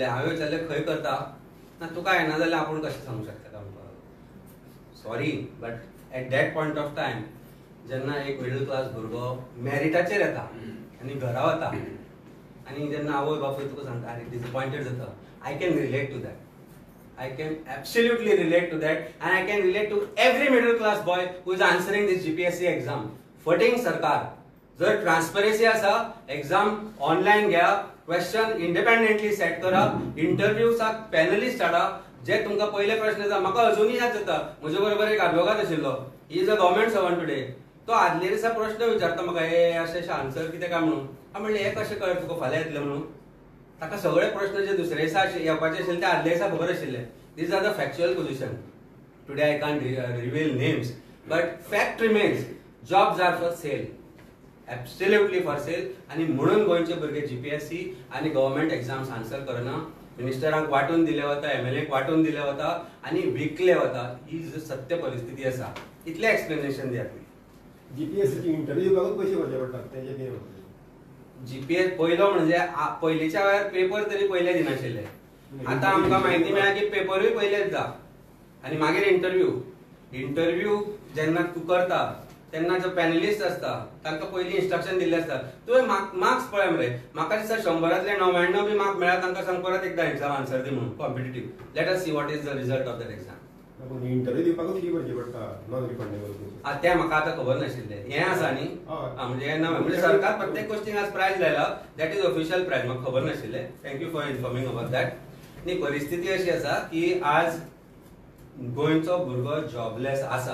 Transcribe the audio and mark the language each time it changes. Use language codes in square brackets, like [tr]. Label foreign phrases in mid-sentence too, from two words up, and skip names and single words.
[kok] हांवें विचारलें खंय करता? ना तुका येना जाल्यार आपूण कशें सांगूंक शकता तुमकां. [en] sorry but at that point of time [kok] जेन्ना एक मिडल क्लास भुरगो मॅरिटाचेर येता आनी घरा वता आनी जेन्ना आवय बापूय तुका सांगता अरे डिसअपॉयंटेड जाता. [en] I can relate to that. I can absolutely relate to that and I can relate to every middle class boy who is answering this GPSC exam. [kok] Footing सरकार जर ट्रान्सपरन्सी आसा एक्झाम ऑनलाइन घ्या, क्वेश्चन इंडिपेंडेंटली सेट करा, इंटरव्यूसाक पॅनलिस्ट हाडा जे तुमकां पयले प्रश्न येता. म्हाका अजुनूय याद जाता म्हजे बरोबर एक आदवोगाद आशिल्लो. [en] he is a government servant today. [kok] तो आदले दिसा प्रश्न विचारता म्हाका हे अशें आन्सर कितें काय म्हणून. हांव म्हणलें हे कशें कळ्ळें तुका फाल्यां येतलें म्हणून. ताका सगळे प्रश्न जे दुसरे दिसा येवपाचे आशिल्ले ते आदले दिसा खबर आशिल्ले. [en] These are the factual position. Today I can't reveal names, but fact remains. Jobs are for sale, absolutely for sale. [kok] आणि म्हणून गोंयचे भुरगे जीपीएससी आणि [en] government exams [kok] आन्सर करना. मिनिस्टरांक वाटून दिले वता, एमएलएक वाटून दिले वता आणि विकले वता. ही सत्य परिस्थिती आसा. इतले एक्सप्लेनेशन दियात. जीपीएससी इंटरव्यू दिवपाकूच पयशे भरचे पडटात तेजे कितें? जीपीएस पयलो म्हणजे पयलींच्या वेळार पेपर तरी पयले दिनाशिल्ले. आता आमकां माहिती मेळ्ळा की पेपरूय पयलेच जा आनी मागीर इंटरव्यू जेन्ना तूं करता तेन्ना जो पॅनलिस्ट आसता तांकां पयलीं इन्स्ट्रक्शन दिल्लें आसता. तुवें मार्क्स पळय मरे. म्हाका दिसता 100रांतले 99 बी मार्क मेळ्ळा तांकां सांग परत एकदा एक्झाम आन्सर दी म्हणून कॉम्पिटिटीव. [en] let us see what is the result of that exam. [kok] इंटरव्यू दिवपाकूच फी भरची पडटा [en] non refundable. [kok] तें म्हाका आतां खबर नाशिल्लें. हें आसा न्ही म्हणजे सरकार प्रत्येक गोष्टीक आज प्रायज लायला. [en] that is official price. [kok] म्हाका खबर नाशिल्लें. [en] thank you for informing about that. [kok] नी परिस्थिती अशी आसा की आज गोंयचो भुरगो जॉबलेस आसा.